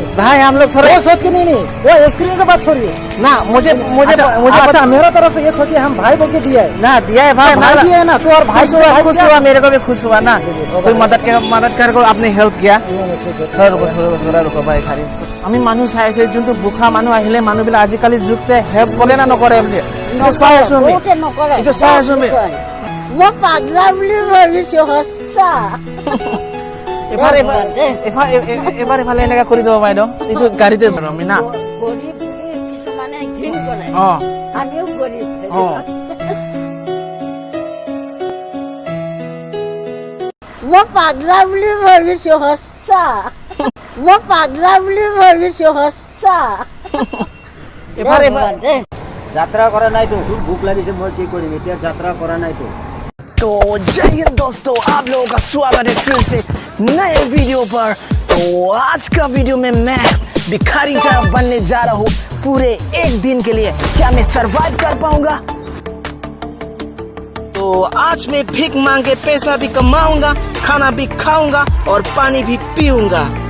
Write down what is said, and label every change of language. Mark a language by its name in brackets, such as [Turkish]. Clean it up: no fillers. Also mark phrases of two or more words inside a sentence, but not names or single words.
[Hindi] भाई हम लोग थोड़ा वो सोच के नहीं वो स्क्रीन का बात छोड़िए ना मुझे मुझे मुझे अच्छा मेरा तरफ से ये सोचिए हम भाई बोल के दिया है ना दिया है भाई भाई दिया है ना तो और भाई खुश हुआ मेरे को भी खुश हुआ ना कोई मदद कर को आपने हेल्प किया थोड़ा रुको भाई खाली [Assamese] আমি মানুহ চাই আছে যোনটো বুখা মানুহ আহিলে মানুহবিলাক আজিকালি যুগতে হেল্প কৰে না নকৰে বুলি এইটো চাই আছো আমি বহুতে নকৰে এইটো চাই আছো আমি মই পাগলা বুলি ভাবিছোঁ সঁচা এবাৰ এফালে এনেকা কৰি দিব বাইদেউ এইটো গাড়ীতে আমি না গৰীব বুলি কিছুমানে ঘিণ কৰে অ আমিও গৰীব অ মই পাগলা বুলি ভাবিছোঁ সঁচা মই পাগলা বুলি ভাবিছোঁ সঁচা এবাৰ যাত্ৰা কৰা নাই তো ভোক লাগিছে মই কি কৰিম এতিয়া যাত্ৰা কৰা নাই তো। [Hindi] तो जय हिंद दोस्तों आप लोगों का स्वागत है फिर से नए वीडियो पर। तो आज का वीडियो में मैं भिखारी जहाँ बनने जा रहा हूँ पूरे एक दिन के लिए। क्या मैं सरवाइव कर पाऊंगा? तो आज मैं भीख मांग के पैसा भी कमाऊंगा खाना भी खाऊंगा और पानी भी पीऊंगा।